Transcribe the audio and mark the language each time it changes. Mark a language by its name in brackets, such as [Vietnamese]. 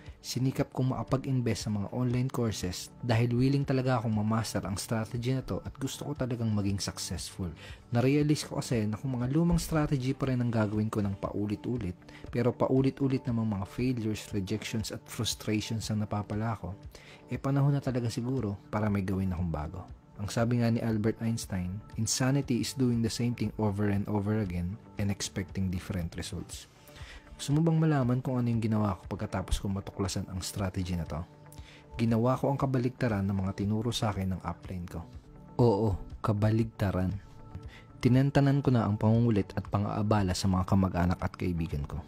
[Filipino] Sinikap kong makapag-invest sa mga online courses dahil willing talaga akong mamaster ang strategy na to at gusto ko talagang maging successful. Narealize ko kasi na kung mga lumang strategy pa rin ang gagawin ko ng paulit-ulit, pero paulit-ulit namang mga failures, rejections at frustrations ang napapala ko, panahon na talaga siguro para may gawin akong bago. Ang sabi nga ni [English] Albert Einstein, insanity is doing the same thing over and over again and expecting different results. [Filipino] Gusto mo bang malaman kung ano yung ginawa ko pagkatapos ko matuklasan ang strategy na to? Ginawa ko ang kabaligtaran ng mga tinuro sa akin ng upline ko. Oo, kabaligtaran. Tinentanan ko na ang pangungulit at pang-aabala sa mga kamag-anak at kaibigan ko.